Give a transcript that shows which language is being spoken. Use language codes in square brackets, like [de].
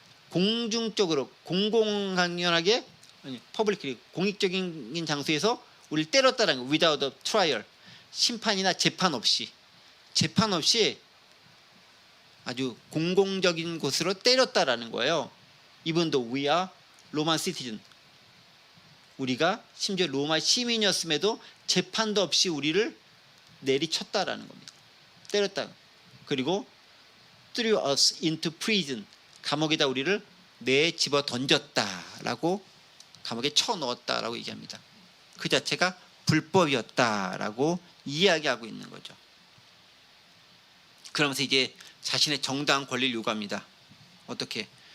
[ko] 공중적으로 공공강연하게 publicly 공익적인 장소에서 우리를 때렸다라는 거. [en] Without a trial. [ko] 심판이나 재판 없이 아주 공공적인 곳으로 때렸다라는 거예요. [en] Even though we are Roman citizen. [ko] 우리가 심지어 로마 시민이었음에도 재판도 없이 우리를 내리쳤다라는 겁니다. 때렸다. 그리고 [en] threw us into prison. [ko] 감옥에다 우리를 내집어 던졌다라고 감옥에 쳐넣었다라고 얘기합니다. 그 자체가 불법이었다라고 이야기하고 있는 거죠. 그러면서 이제 자신의 정당한 권리를 요구합니다. 어떻게?